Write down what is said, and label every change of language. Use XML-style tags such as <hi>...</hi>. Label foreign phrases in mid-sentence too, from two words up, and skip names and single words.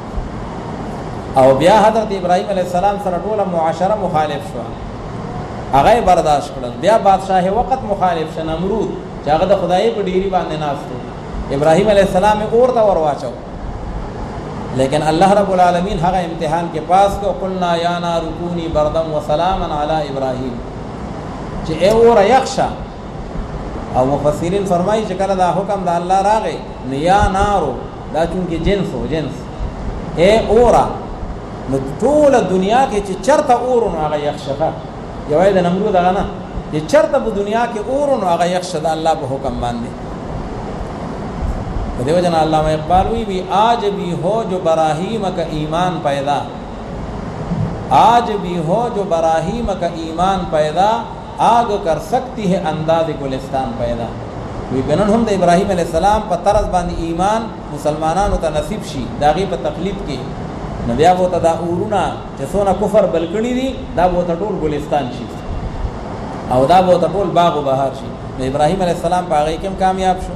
<ps>او بیا حضرت ابراهیم</ps> <ar>علیه السلام</ar> <ps>سره ټوله معاشره مخالف شوه، هغه برداشت کړل. بیا بادشاه وقت مخالف شه نمرود چې هغه د خدای په ډیری باندې ناست و، ابراهیم</ps> <ar>علیه السلام</ar> <ps>یې اور ته ور واچو. لیکن</ps> <ar>الله رب العالمین</ar> <ps>هغه امتحان کې پاس کو.</ps> <ar>قلنا یا نار کونی بردم و سلاما علی ابراهیم،</ar> <ps>چې ای اور یخشه. او مفسرین فرمایي چې کله دا حکم د الله راغی نو یا نارو دا چونکې جنس و جنس ای اورا، نو ټوله دنیا کې چې چرته اور نو هغه یخشه. یوازې د نمرود هغه نه، چې چرته په دنیا کې اور نو هغه یخشه د الله په حکم باندې.</ps> <ur>دیو جنا علامہ اقبال ہوئی بھی آج بھی ہو جو براہیم کا ایمان پیدا، آج بھی ہو جو براہیم کا ایمان پیدا، آگ کر سکتی ہے انداز گلستان پیدا.</ur> <ps>وی بنن هم د ابراهیم</ps> <ar>علیه السلام</ar> <ps>په طرز باندې ایمان مسلمانانو ته نصیب شي، د هغې په تقلید کې نو بیا به ورته دا اورونه چې څونه کفر بل کړي دي دا به ورته ټول ګلستان شي، او دا به ورته ټول باغ و بهار شي. نو ابراهیم</ps> <ar>علیه السلام</ar> <ps>په هغې کې هم کامیاب شو.</ps>